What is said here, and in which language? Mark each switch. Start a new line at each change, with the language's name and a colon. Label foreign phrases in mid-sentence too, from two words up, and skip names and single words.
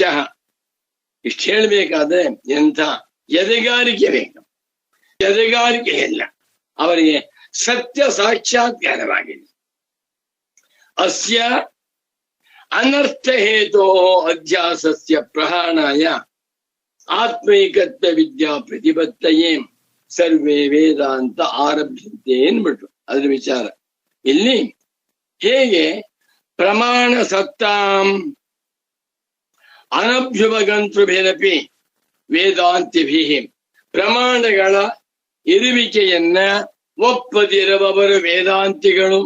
Kannada: ಇಷ್ಟು ಹೇಳ್ಬೇಕಾದ್ರೆ ಎಂಥ ಎದೆಗಾರಿಕೆ ಬೇಕು. ಎದೆಗಾರಿಕೆ ಇಲ್ಲ, ಅವರಿಗೆ ಸತ್ಯ ಸಾಕ್ಷಾತ್ಕಾರವಾಗಿದೆ.
Sanskrit: ಅಸ್ಯ ಅನರ್ಥ ಹೇತೋ ಅಧ್ಯಾಸಸ್ಯ ಪ್ರಹಾಣಾಯ ಆತ್ಮೈಕತ್ವ ವಿದ್ಯಾ ಪ್ರತಿಪತ್ತಯೇ ಸರ್ವೇ ವೇದಾಂತ ಆರಭ್ಯಂತೆ ಏನ್ಬಿಟ್ರು.
Kannada: ಅದ್ರ ವಿಚಾರ ಇಲ್ಲಿ ಹೇಗೆ
Sanskrit: ಪ್ರಮಾಣ ಸತ್ತಾಂ ಅನಭ್ಯುಪಗಂತೃಭಿರಪಿ ವೇದಾಂತಿಭಿ,
Kannada: ಪ್ರಮಾಣಗಳ ಇರುವಿಕೆಯನ್ನ ಒಪ್ಪದಿರುವವರು ವೇದಾಂತಿಗಳು.